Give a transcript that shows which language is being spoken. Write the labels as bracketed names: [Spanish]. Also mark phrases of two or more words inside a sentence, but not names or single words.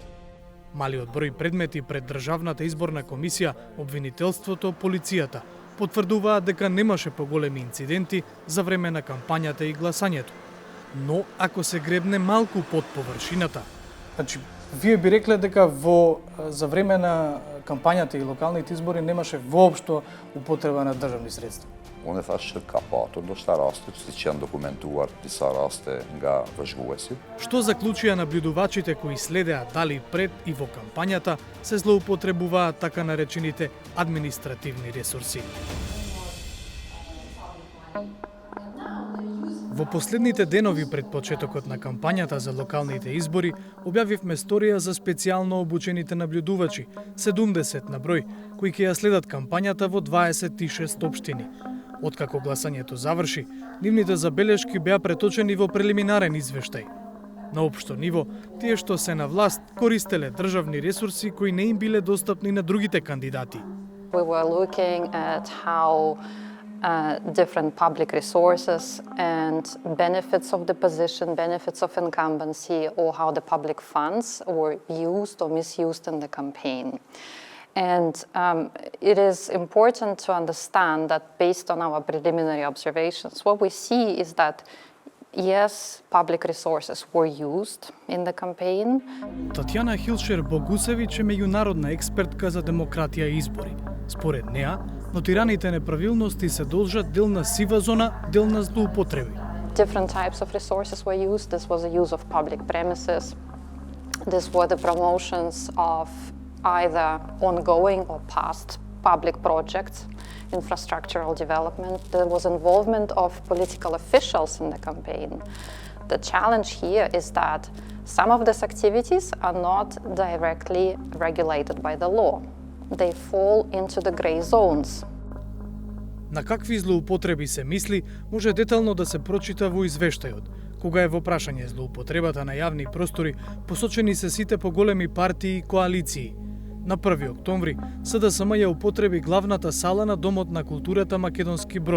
[Macedonian] Малиот број предмети пред Државната изборна комисија, обвинителството, полицијата потврдуваат дека немаше поголеми инциденти за време на кампањата и гласањето. Но ако се гребне малку под површината, значи вие би рекле дека за време на кампањата и локалните избори немаше воопшто употреба на државни средства. [Albanian] Unë e thash që ka patur, ndoshta raste, siç janë dokumentuar disa raste nga vëzhguesit. [Macedonian] Што заклучија наблюдувачите кои следеа дали пред и во кампањата се злоупотребуваат така наречените административни ресурси. Во последните денови пред почетокот на кампањата за локалните избори објавивме сторија за специјално обучените наблюдувачи, 70 на број, кои ќе ја следат кампањата во 26 општини. Откако гласањето заврши, нивните забелешки беа преточени во прелиминарен извештај. На општо ниво, тие што се на власт користеле државни ресурси кои не им биле достапни на другите кандидати. [English] We were looking at how different public resources and benefits of the position, benefits of incumbency, or how the public funds were used or misused in the campaign. And it is important to understand that based on our preliminary observations, what we see is that yes, public resources were used in the campaign. [Macedonian] Татјана Хилшер-Богусевич е меѓународна експертка за демократија и избори. Според неа, нотираните неправилности се должат дел на сива зона, дел на злоупотреби. [English] Different types of resources were used. This was the use of public premises. This were the promotions of either ongoing or past public projects, infrastructural development. There was involvement of political officials in the campaign. The challenge here is that some of these activities are not directly regulated by the law. They fall into the gray zones. [Macedonian] На какви злоупотреби се мисли, може детално да се прочита во извештајот. Кога е во прашање злоупотребата на јавни простори, посочени се сите поголеми партии и коалиции. На 1 октомври, СДСМ ја употреби главната сала на Домот на културата Македонски Брод.